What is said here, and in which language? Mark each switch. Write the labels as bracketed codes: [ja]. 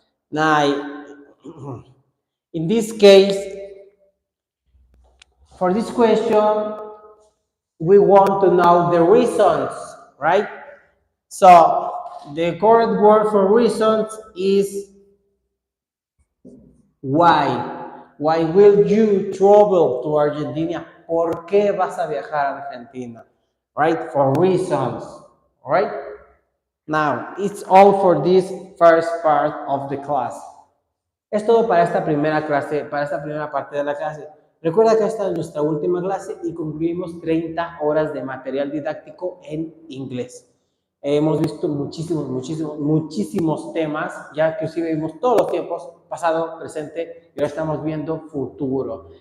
[en] Now, in this case, for this question, we want to know the reasons, right? So, the correct word for reasons is why. Why will you travel to Argentina? [es] ¿Por qué vas a viajar a Argentina? [en] Right? For reasons. Right? Now, it's all for this first part of the class. [es] Es todo para esta primera clase, para esta primera parte de la clase. Recuerda que esta es nuestra última clase y concluimos 30 horas de material didáctico en inglés. Hemos visto muchísimos temas, ya que sí vimos todos los tiempos, pasado, presente, y ahora estamos viendo futuro.